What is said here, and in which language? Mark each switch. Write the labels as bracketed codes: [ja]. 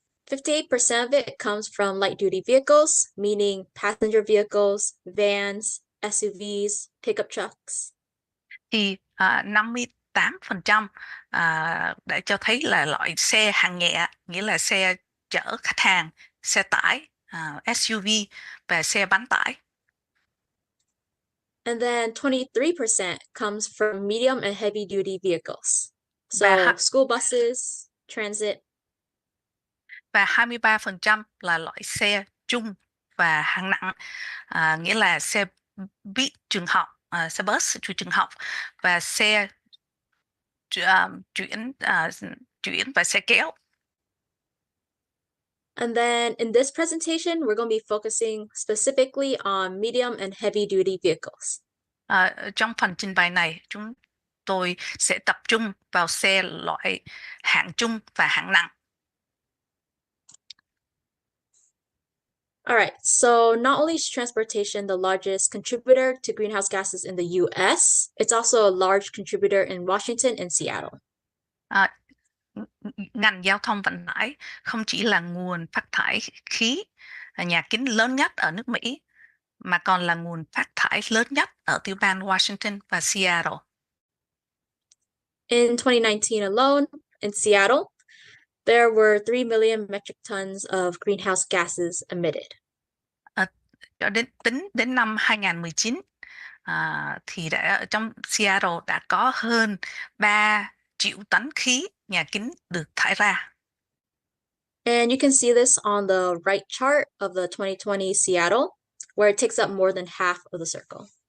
[en] 58% of it comes from light-duty vehicles, meaning passenger vehicles, vans, SUVs, pickup trucks. [vi] Thì 58% để cho thấy là loại xe hạng nhẹ, nghĩa là xe chở khách hàng, xe tải, SUV và xe bán tải. [en] And then 23% comes from medium and heavy-duty vehicles. So school buses, transit. [vi] Và 23% là loại xe chung và hạng nặng, nghĩa là xe buýt trường học, xe bus trường học và xe chuyển và xe kéo. [en] And then in this presentation, we're going to be focusing specifically on medium and heavy-duty vehicles. [vi] Trong phần trình bày này, chúng tôi sẽ tập trung vào xe loại hạng trung và hạng nặng. [en] All right, so not only is transportation the largest contributor to greenhouse gases in the US, it's also a large contributor in Washington and Seattle. [vi] À, ngành giao thông vận tải không chỉ là nguồn phát thải khí nhà kính lớn nhất ở nước Mỹ, mà còn là nguồn phát thải lớn nhất ở tiểu bang Washington và Seattle. [en] In 2019 alone, in Seattle, there were 3 million metric tons of greenhouse gases emitted. [vi] Đến năm 2019, thì ở trong Seattle đã có hơn 3 triệu tấn khí nhà kính được thải ra. [en] And you can see this on the right chart of the 2020 Seattle, where it takes up more than half of the circle.